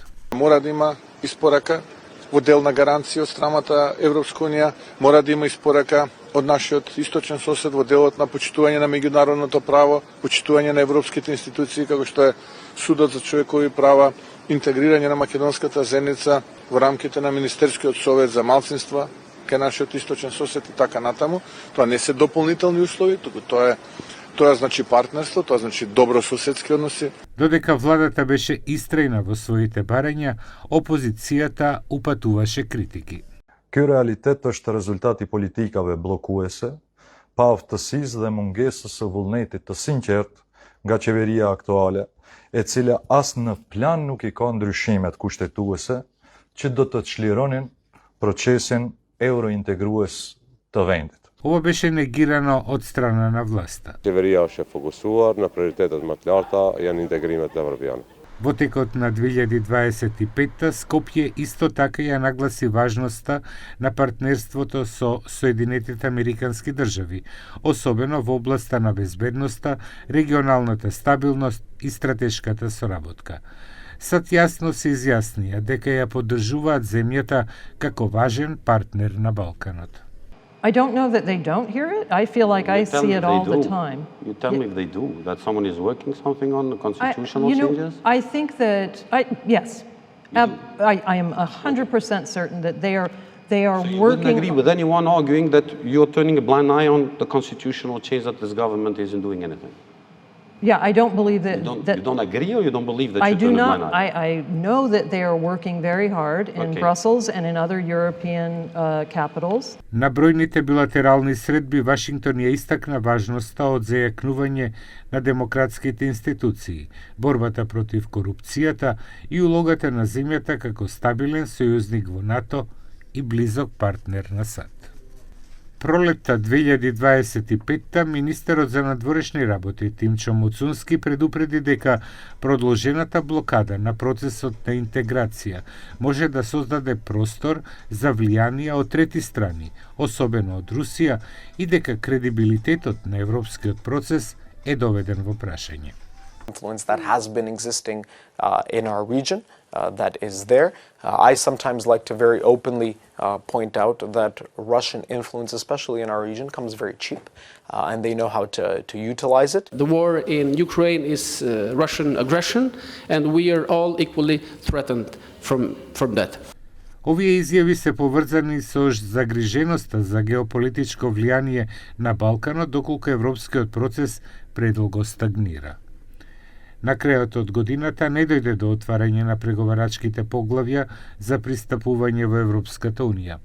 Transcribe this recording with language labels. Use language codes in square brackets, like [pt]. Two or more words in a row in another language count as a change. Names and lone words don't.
[mk] Мора да има испорака во дел на гаранција од страмата Европска Унија, мора да има испорака од нашиот источен сосед во делот на почитување на меѓународното право, почитување на европските институции, како што е Судот за човекови права, интегрирање на македонската заедница во рамките на Министерскиот совет за малцинства кај нашиот источен сосед и така натаму. Тоа не се дополнителни услови, туку тоа значи партнерство, тоа значи добрососедски односи. Додека владата беше истрајна во своите барања, опозицијата упатуваше критики. [sq] Ky realitet është rezultati politikave bllokuese, pa aftësisë dhe mungesës së vullnetit të sinqert nga qeveria aktuale, e cila as në plan nuk I ka ndryshimet kushtetuese që do të çlironin procesin eurointegrues të vendit. [mk] Ова беше негирано од страна на власта. [sq] Qeveria është e fokusuar në prioritetet më të larta janë integrimet evropiane. [mk] Во текот на 2025 Скопје исто така ја нагласи важноста на партнерството со Соединетите Американски држави, особено во областа на безбедноста, регионалната стабилност и стратешката соработка. САД јасно се изјаснија дека ја поддржуваат земјата како важен партнер на Балканот. [en] I don't know that they don't hear it. I feel like I see it all the time. You tell me if they do, that someone is working something on the constitutional changes? I think that, yes, I am 100% certain that they are so you working. wouldn't agree with anyone arguing that you're turning a blind eye on the constitutional change that this government isn't doing anything? Yeah, I don't believe that. You don't agree or you don't believe that I you're do turning a not. blind eye? I know that they are working very hard in Brussels and in other European capitals. [mk] На бројните билатерални средби Вашингтон ја истакна важноста од зајакнување на демократските институции, борбата против корупцијата и улогата на земјата како стабилен сојузник во НАТО и близок партнер на САД. Пролетта 2025 министерот за надворешни работи Тимчо Муцунски предупреди дека продолжената блокада на процесот на интеграција може да создаде простор за влијанија од трети страни, особено од Русија, и дека кредибилитетот на европскиот процес е доведен во прашање. [en] Influence that has been existing in our region that is there. I sometimes like to very openly point out that Russian influence, especially in our region, comes very cheap, and they know how to utilize it. The war in Ukraine is Russian aggression, and we are all equally threatened from that. [mk] Овие изјави се поврзани со загриженоста за геополитичко влијание на Балканот, доколку европскиот процес предолго стагнира. На крајот од годината не дојде до отварање на преговарачките поглавја за пристапување во Европската Унија.